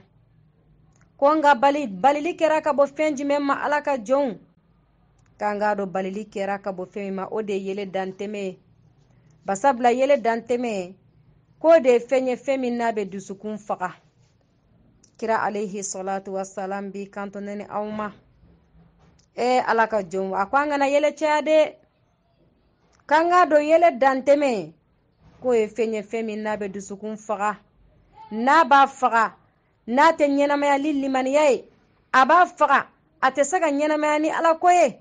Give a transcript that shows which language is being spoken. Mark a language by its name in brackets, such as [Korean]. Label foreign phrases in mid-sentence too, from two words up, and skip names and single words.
[Bambara] Ko nka balili kɛra ka bɔ fɛn jumɛn ma ala ka jɔnw? K'an k'a dɔn balili kɛra ka bɔ fɛn min ma, o de ye yele dantɛmɛ ye. Basabula yele dantɛmɛ, k'o de ye fɛn ye fɛn min n'a bɛ dusukun faga. Kira [Arabic] عليه الصلاة والسلام [Bambara] bi kanto ne ni aw ma. Ala ka jɔnw, a ko an kana yele caya de, k'an k'a dɔn yele dantɛmɛ, k'o ye fɛn ye fɛn min n'a bɛ dusukun faga. N'a b'a faga, n'a tɛ ɲɛnamayali limaniya ye, a b'a faga, a tɛ se ka ɲɛnamaya ni ala ko ye.